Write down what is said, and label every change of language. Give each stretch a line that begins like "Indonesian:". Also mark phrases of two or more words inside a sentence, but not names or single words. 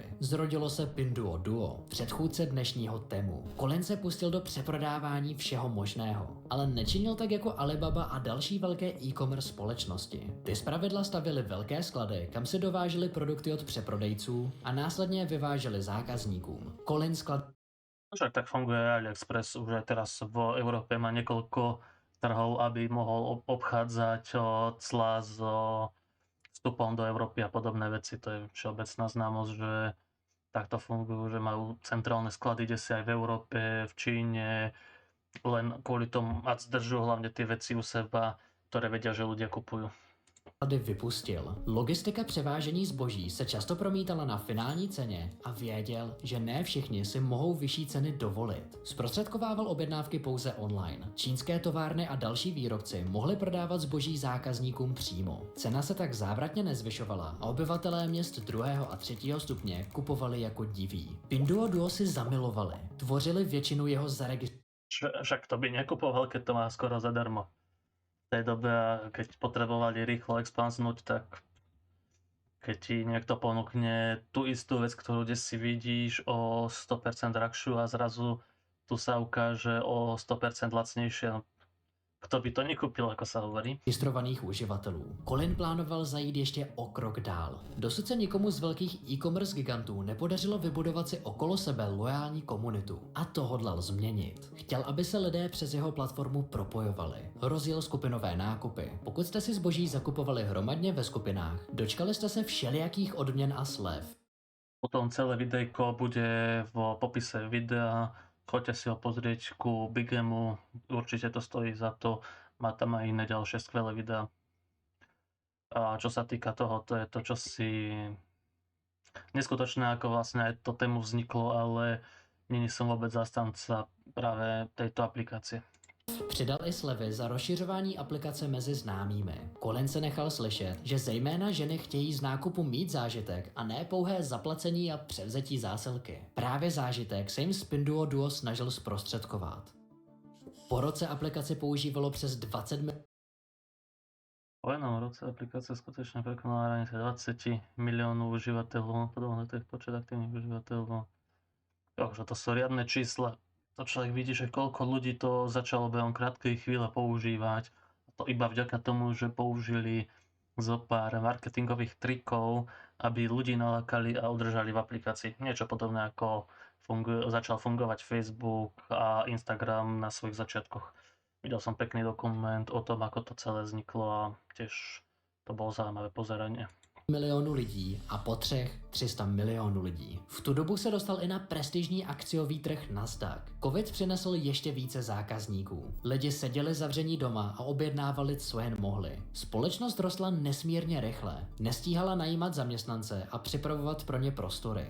Czech: Zrodilo se Pinduoduo, předchůdce dnešního Temu. Colin se pustil do přeprodávání všeho možného, ale nečinil tak jako Alibaba a další velké e-commerce společnosti. Ty zpravidla stavěly velké sklady, kam se dovážely produkty od přeprodejců a následně vyvážely zákazníkům. Colin sklad
Slovak: Však tak funguje AliExpress, už aj teraz v Európe má niekoľko trhov, aby mohol obchádzať clá s vstupom do Európy a podobné veci. To je všeobecná známosť, že takto fungujú, že majú centrálne sklady kde si aj v Európe, v Číne, len kvôli tomu, a zdržujú hlavne tie veci u seba, ktoré vedia, že ľudia kupujú.
Czech: náklady vypustil. Logistika převážení zboží se často promítala na finální ceně a věděl, že ne všichni si mohou vyšší ceny dovolit. Zprostředkovával objednávky pouze online. Čínské továrny a další výrobci mohli prodávat zboží zákazníkům přímo. Cena se tak závratně nezvyšovala a obyvatelé měst 2. a 3. stupně kupovali jako diví. Pinduoduo si zamilovali. Tvořili většinu jeho zaregistrovaných.
Slovak: Však to by nekupoval, keď to má skoro zadarmo. V tej dobe, keď potrebovali rýchlo expanznúť, tak keď ti niekto ponúkne tú istú vec, ktorú kde si vidíš o 100% drahšiu a zrazu tu sa ukáže o 100% lacnejšie, no, kto by to nekúpil, ako sa hovorí.
Czech: Registrovaných uživatelů. Colin plánoval zajít ještě o krok dál. Dosud se nikomu z velkých e-commerce gigantů nepodařilo vybudovat si okolo sebe loajální komunitu. A to hodlal změnit. Chtěl, aby se lidé přes jeho platformu propojovali. Rozjel skupinové nákupy. Pokud jste si zboží zakupovali hromadně ve skupinách, dočkali jste se všelijakých odměn a slev.
Slovak: Potom celé videjko bude v popise videa. Choďte si ho pozrieť ku Bigemu, určite to stojí za to, má tam aj iné ďalšie skvelé videá. A čo sa týka toho, to je to, čo si neskutočné, ako vlastne aj to tému vzniklo, ale není som vôbec zastanca práve tejto aplikácie.
Czech: Přidal i slevy za rozšiřování aplikace mezi známými. Colin se nechal slyšet, že zejména ženy chtějí z nákupu mít zážitek a ne pouhé zaplacení a převzetí zásilky. Právě zážitek se jim z Pinduoduo snažil zprostředkovat. Po roce aplikaci používalo přes 20 milionů.
Slovak: Po jednom roce aplikácia skutočne prekonala hranice 20 miliónov užívateľov, podobno to je počet aktívnych užívateľov. Takže to sú riadne čísla. To človek vidí, že koľko ľudí to začalo behom krátkej chvíle používať. A to iba vďaka tomu, že použili zo pár marketingových trikov, aby ľudí nalákali a udržali v aplikácii. Niečo podobné ako začal fungovať Facebook a Instagram na svojich začiatkoch. Videl som pekný dokument o tom, ako to celé vzniklo a tiež to bolo zaujímavé pozeranie.
Czech: Milionů lidí a po 300 milionů lidí. V tu dobu se dostal i na prestižní akciový trh Nasdaq. Covid přinesl ještě více zákazníků. Lidi seděli zavření doma a objednávali, co jen mohli. Společnost rostla nesmírně rychle. Nestíhala najímat zaměstnance a připravovat pro ně prostory.